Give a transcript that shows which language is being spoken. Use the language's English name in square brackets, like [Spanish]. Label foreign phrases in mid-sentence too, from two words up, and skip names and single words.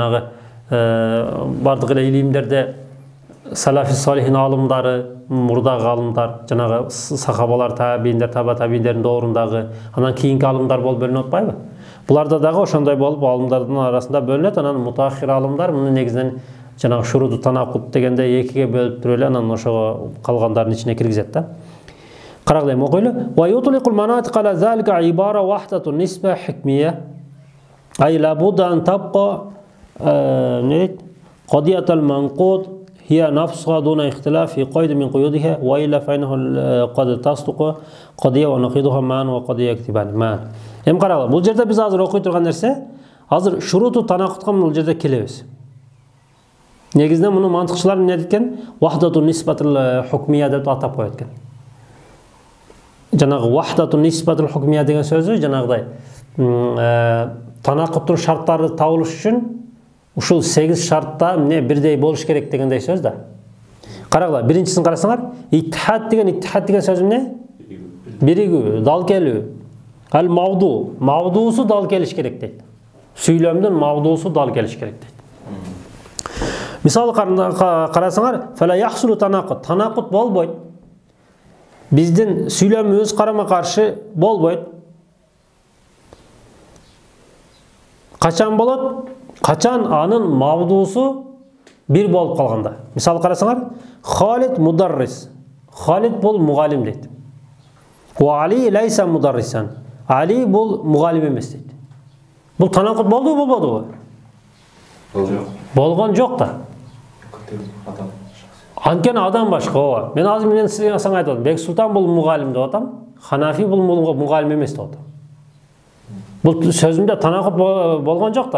[Kyrgyz] Бизде деле жанагы бардык эле илимдерде [Arabic] السلف الصالحين [Kyrgyz] алымдары, мурдагы алымдар, жанагы сахабалар, табииндер, таба табииндердин дорундагы, анан кийинки алымдар болуп бөлүнүп атпайбы? Буларда дагы ошондой болуп алымдардын арасында бөлүнөт. Анан мутаххир алымдар муну негизинен жанагы [Arabic] شروط التناقض [Kyrgyz] дегенде экиге бөлүп туруп эле анан ошого калгандардын ичине киргизет да. Карагыла эми окуйлу. [Arabic] ويطلق المناطقة على ذلك عبارة وحدة النسبة الحكمية. أي لا بد أن تبقى القضية المنقوضة هي نفسها دون اختلاف في قيد من قيودها وإلا فإنه قد تصدق قضية ونقيضها معا وقضية يكتبان معا. [Kyrgyz] Эми карагыла, бул жерде биз азыр окуй турган нерсе, азыр [Arabic] شروط التناقض [Kyrgyz] бул жерде келебиз. Негизинен муну мантыкчылар эмне эткен? [Arabic] وحدة النسبة الحكمية [Kyrgyz] деп атап коет экен. Жанагы [Arabic] وحدة النسبة الحكمية [Kyrgyz] деген сөзү жанагыдай танакуттун шарттары табылыш үчүн ушул 8 шартта эмне бирдей болуш керек дегендей сөз да. Карагыла, биринчисин карасаңар, иттихад деген сөз эмне? Биригүү, дал келүү. Ал мавду, мавдуусу дал келиш керек дейт. Сүйлөмдүн мавдуусу дал келиш керек дейт. Мисалы карасаңар, [Arabic] فلا يحصل التناقض, [Kyrgyz] танакут болбойт. Биздин сүйлөмүбүз карама каршы болбойт. Качан болот? Качан анын мавдуусу бир болуп калганда. Мисалы карасаңар, [Arabic] خالد مدرس. [Kyrgyz] Халид бул мугалим дейт. [Arabic] وعلي ليس مدرسا. [Kyrgyz] Али бул мугалим эмес дейт. Бул танакут болду болбодубу? Болгон жок да. Анткени адам башка ооба. Мен азыр менен сизге саңа айтып атам. Бексултан бул мугалим деп атам. Ханафи бул мугалим эмес деп атам. Бул сөзүмдө танакут болгон жок да.